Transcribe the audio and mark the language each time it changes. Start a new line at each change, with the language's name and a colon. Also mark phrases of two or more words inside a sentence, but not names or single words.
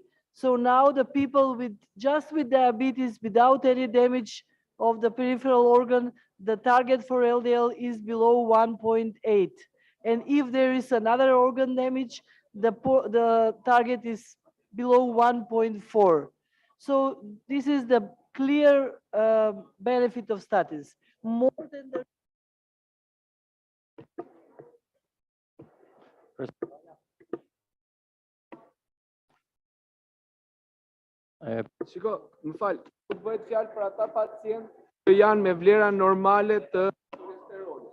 English: So now the people with just with diabetes, without any damage of the peripheral organ, the target for LDL is below 1.8. And if there is another organ damage, the target is below 1.4. So this is the clear benefit of statins. More than the
Albanian: Shiko, më falë, nuk bëhet fjalë për ata pacientë që janë me vlera normale të kolesterolit.